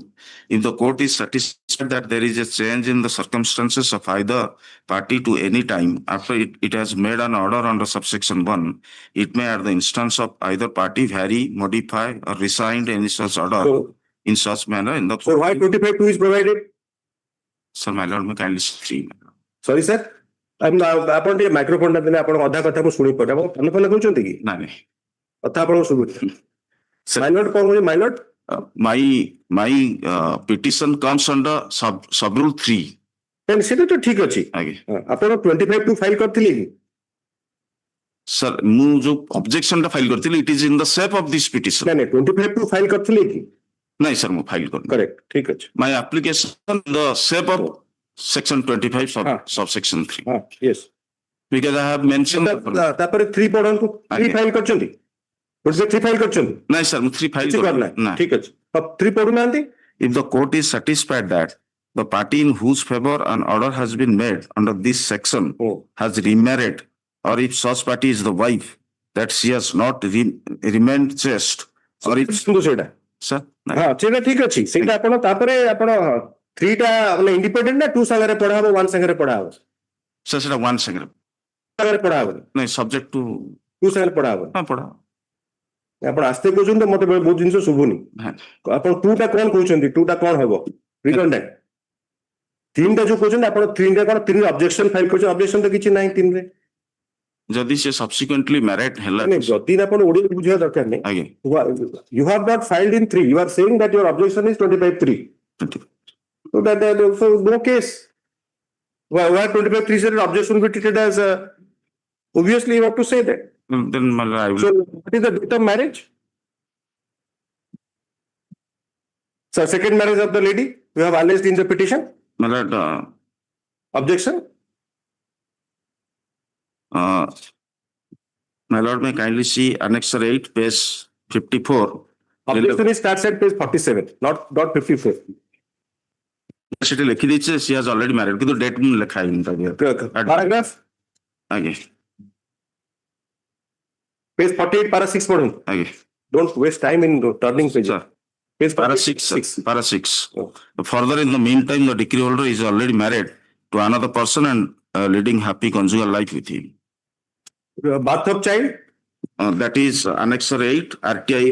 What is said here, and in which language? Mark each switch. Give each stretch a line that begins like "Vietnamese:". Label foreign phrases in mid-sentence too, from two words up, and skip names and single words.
English: If the court is satisfied that there is a change in the circumstances of either party to any time after it has made an order under subsection 1, it may at the instance of either party vary, modify or rescind any such order in such manner in the court. So why 25(2) is provided? Sir, my lord, may kindly see. Sorry, sir.
Odia: ଆପଣ ଟିକେ ମାଇକ୍ରୋଫୋନ ଟା ଦେଲେ ଆପଣ ଅଧା କଥା ମୁଁ ଶୁଣି ପାରୁଛି ଆପଣ କାନ ଫାନ କହୁଛନ୍ତି କି ନାଇଁ କଥା ଆପଣଙ୍କୁ ଶୁଭୁଛି ମାଇଲଟ କଣ କହୁଛି ମାଇଲଟ
English: my petition comes under sub rule 3.
Odia: ସେଟା ତ ଠିକ ଅଛି ଆପଣ 25(2) ଫାଇଲ କରିଥିଲେ କି sir ମୁଁ ଯୋଉ objection ଟା ଫାଇଲ କରିଥିଲି it is in the shape of this petition. ନାଇଁ 25(2) ଫାଇଲ କରିଥିଲେ କି ନାଇଁ sir ମୁଁ ଫାଇଲ କରିନି. Correct, ଠିକ ଅଛି.
English: My application in the shape of section 25 subsection 3. Yes. Because I have mentioned
Odia: ତାପରେ 3 ପଢନ୍ତୁ 3 ଫାଇଲ କରିଛନ୍ତି 3 ଫାଇଲ କରିଛନ୍ତି ନାଇଁ sir ମୁଁ 3 ଫାଇଲ କରିନି. ଠିକ ଅଛି 3 ପଢୁନାହାନ୍ତି.
English: If the court is satisfied that the party in whose favor an order has been made under this section has remarried, or if such party is the wife, that she has not remained chaste, or if
Odia: ସେଇଟା
English: sir
Odia: ସେଇଟା ଠିକ ଅଛି ସେଇଟା ଆପଣ ତାପରେ ଆପଣ 3 ଟା ମାନେ ଇଣ୍ଡିପେଣ୍ଡେଣ୍ଟ ନା 2 ସାଙ୍ଗରେ ପଢା ହେବ 1 ସାଙ୍ଗରେ ପଢା ହେବ sir ସେଇଟା 1 ସାଙ୍ଗରେ ପଢା ହେବ ନାଇଁ
English: subject to
Odia: 2 ସାଙ୍ଗରେ ପଢା ହେବ ପଢା ଆପଣ ଆସ୍ତେ କହୁଛନ୍ତି ମତେ ବହୁତ ଜିନିଷ ଶୁଭୁନି ଆପଣ 2 ଟା କଣ କହୁଛନ୍ତି 2 ଟା କଣ ହେବ ରିଟର୍ନ 3 ଟା ଯୋଉ କହୁଛନ୍ତି ଆପଣ 3 ଟା କଣ 3 ଅବଜେକ୍ସନ ଫାଇଲ କରୁଛନ୍ତି ଅବଜେକ୍ସନ ତ କିଛି ନାହିଁ 3 ରେ ଯଦି ସେ
English: subsequently married
Odia: ହେଲା ଯଦି ଆପଣ ଓଡିଆ ବୁଝିବା ଦରକାର ନାହିଁ ଆଜ୍ଞା
English: you have not filed in 3 you are saying that your objection is 25(3) so that so no case why 25(3) said objection be treated as obviously you have to say that then I will... So what is the date of marriage? So second marriage of the lady you have alleged in the petition. My lord, objection. My lord, may kindly see annexure 8, page 54. Objection starts at page 47, not 54.
Odia: She ଲେଖିଦେଇଛି
English: she has already married
Odia: କିନ୍ତୁ ଡେଟ୍ ମୁଁ ଲେଖା ହେଇନି
English: paragraph
Odia: ଆଜ୍ଞା
English: page 48 para 6 ପଢନ୍ତୁ
Odia: ଆଜ୍ଞା
English: don't waste time in turning pages. Page Para 46. 6. Para 6. Further, in the meantime, the decree holder is already married to another person and leading happy conjugal life with him. Birth of child? That is Annexure 8, RTI.